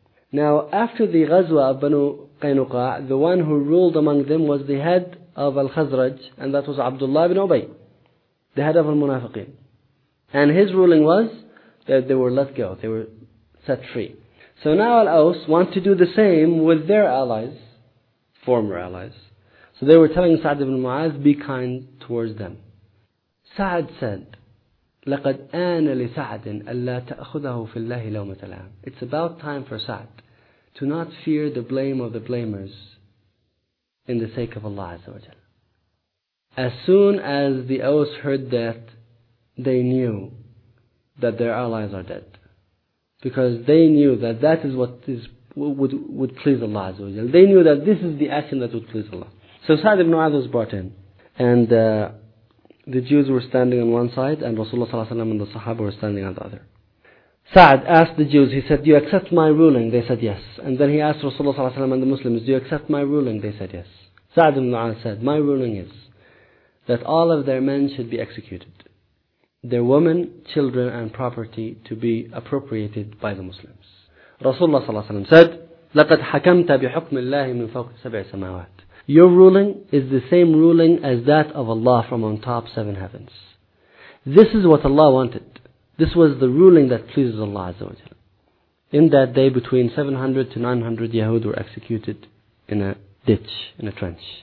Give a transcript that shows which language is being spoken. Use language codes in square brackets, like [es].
[en] Now, after the Ghazwa of Banu Qaynuqa, the one who ruled among them was the head of Al-Khazraj, and that was Abdullah ibn Ubay, the head of Al-Munafiqeen. And his ruling was that they were let go, they were set free. So now Al-Aws want to do the same with their allies, former allies. So they were telling Sa'd ibn Mu'adh, be kind towards them. Sa'd said, [ar] لَقَدْ آنَ لِسَعْدٍ أَلَّا تَأْخُذَهُ فِي اللَّهِ لَوْمَةَ الْعَامِ. [en] It's about time for Sa'd to not fear the blame of the blamers in the sake of Allah Azza wa Jal. As soon as the Aus heard that, they knew that their allies are dead. Because they knew that that is what is, would please Allah Azza wa Jalla. They knew that this is the action that would please Allah. So Sa'd ibn Mu'adh was brought in. And the Jews were standing on one side, and Rasulullah sallallahu alaihi wasallam and the Sahaba were standing on the other. Sa'd asked the Jews, he said, "Do you accept my ruling?" They said, "Yes." And then he asked Rasulullah sallallahu alaihi wasallam and the Muslims, "Do you accept my ruling?" They said, "Yes." Sa'd ibn Mu'adh said, "My ruling is that all of their men should be executed. Their women, children, and property to be appropriated by the Muslims." Rasulullah sallallahu alaihi wasallam said, [ar] "لَقَدْ حَكَمْتَ بِحُكْمِ اللَّهِ مِنْ فَوْقِ سَبْعِ سَمَاوَاتِ." [en] Your ruling is the same ruling as that of Allah from on top seven heavens. This is what Allah wanted. This was the ruling that pleases Allah Azza wa Jalla. In that day, between 700 to 900 Yahud were executed in a ditch, in a trench.